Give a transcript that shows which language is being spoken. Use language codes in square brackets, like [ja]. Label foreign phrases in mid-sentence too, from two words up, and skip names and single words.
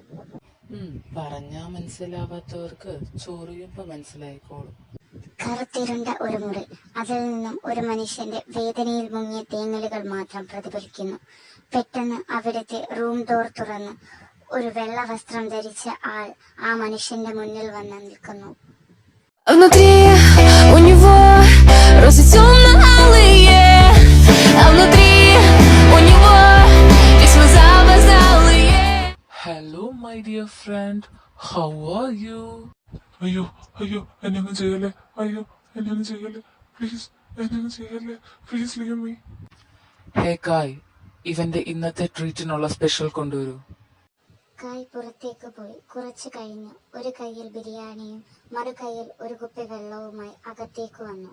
[ml] പറഞ്ഞാ മനസ്സിലാവാത്തവർക്ക് ചോറിയുമ്പോ മനസ്സിലായിക്കോളും. കറുത്തിരുണ്ട ഒരു മുറി. അതിൽ നിന്നും ഒരു മനുഷ്യന്റെ വേദനയിൽ മുങ്ങിയ തേങ്ങലുകൾ മാത്രം പ്രതിഫലിക്കുന്നു. പെട്ടെന്ന് അവിടുത്തെ [en] room door [ml] തുറന്ന് ഒരു വെള്ള വസ്ത്രം ധരിച്ച ആൾ ആ മനുഷ്യന്റെ മുന്നിൽ വന്ന് നിൽക്കുന്നു. [ru] Внутри у него розы темно-алые, а внутри у него письма запоздалые. [en] Hello, my dear friend. How are you? [ml] അയ്യോ, അയ്യോ, എന്നെ ചെയ്യല്ലേ. അയ്യോ, എന്നെ ചെയ്യല്ലേ. പ്ലീസ് എന്നെ ചെയ്യല്ലേ, [en] please leave me. [ml] ഹേ കായ്, ഇവന്റെ ഇന്നത്തെ ട്രീറ്റിനുള്ള സ്പെഷ്യൽ കൊണ്ടുവരൂ. കായ് പുറത്തേക്ക് പോയി. കുറച്ചു കഴിഞ്ഞ് ഒരു കയ്യിൽ ബിരിയാണിയും മറു കയ്യിൽ ഒരു കുപ്പി വെള്ളവുമായി അകത്തേക്ക് വന്നു.